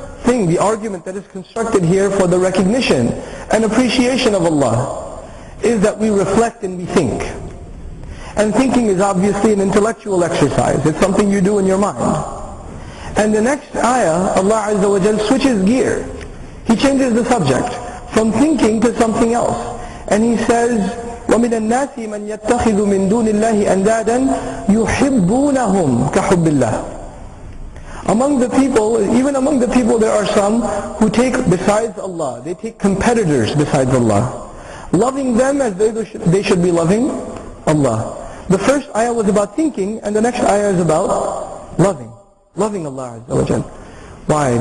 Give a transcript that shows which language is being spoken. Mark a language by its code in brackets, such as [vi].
[en] thing, the argument that is constructed here for the recognition and appreciation of Allah is that we reflect and we think. And thinking is obviously an intellectual exercise. It's something you do in your mind. And the next ayah, Allah Azza wa Jal switches gear. He changes the subject from thinking to something else. And He says, [ar] وَمِنَ النَّاسِ مَنْ يَتَّخِذُ مِن دُونِ اللَّهِ أَنْدَادًا يُحِبُّونَهُمْ كَحُبِّ اللَّهِ. [en] Among the people, even among the people, there are some who take besides Allah, they take competitors besides Allah, loving them as they should be loving Allah. The first ayah was about thinking, and the next ayah is about loving Allah Azza wa Jal. Why?